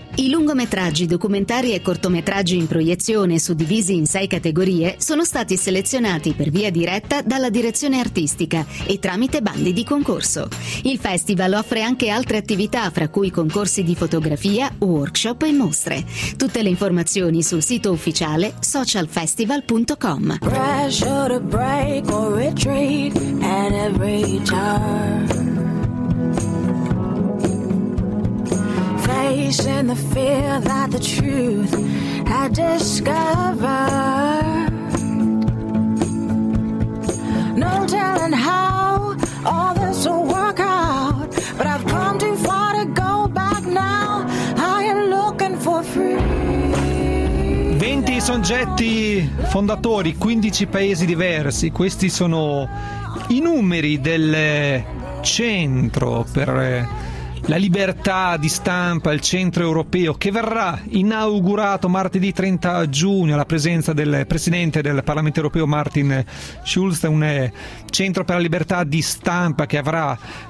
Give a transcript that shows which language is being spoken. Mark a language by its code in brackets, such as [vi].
[it] I lungometraggi, documentari e cortometraggi in proiezione, suddivisi in 6 categorie, sono stati selezionati per via diretta dalla direzione artistica e tramite bandi di concorso. Il festival offre anche altre attività, fra cui concorsi di fotografia, workshop e mostre. Tutte le informazioni sul sito ufficiale socialfestival.com. [en] Pressure to break or retreat at every turn. In the fear that the truth I discovered, no telling how all this will work out, but I've come too far to go back now. I am looking for freedom. [it] 20 soggetti fondatori, 15 paesi diversi, questi sono i numeri del centro per la libertà di stampa, il centro europeo, che verrà inaugurato martedì 30 giugno alla presenza del presidente del Parlamento europeo Martin Schulz, un centro per la libertà di stampa che avrà